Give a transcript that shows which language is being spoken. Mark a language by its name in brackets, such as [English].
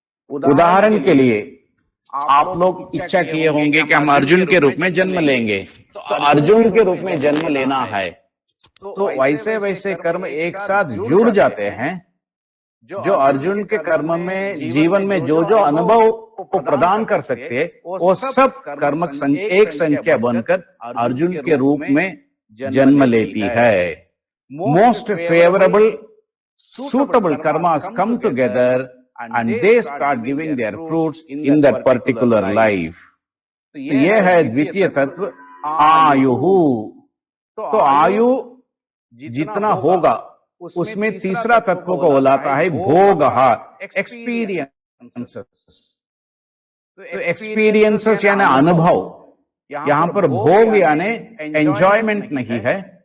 [Hindi] उदाहरण के लिए आप लोग इच्छा किए होंगे कि हम अर्जुन के रूप में जन्म लेंगे, तो अर्जुन के रूप में जन्म लेना है, तो वैसे वैसे कर्म एक साथ जुड़ जाते हैं जो अर्जुन के कर्म में जीवन में जो जो अनुभव को प्रदान कर सकते हैं, वो सब कर्म एक संख्या बनकर अर्जुन के रूप में जन्म लेती है। [English] Most favourable suitable karmas come together and they start giving their fruits in that particular life. [Hindi] तो यह है द्वितीय तत्व आयुहु। तो आयु जितना होगा उसमें तीसरा तत्व को बुलाता है भोगहा, एक्सपीरियंसेस। तो एक्सपीरियंसेस यानी अनुभव, यहां पर भोग यानी एंजॉयमेंट नहीं है।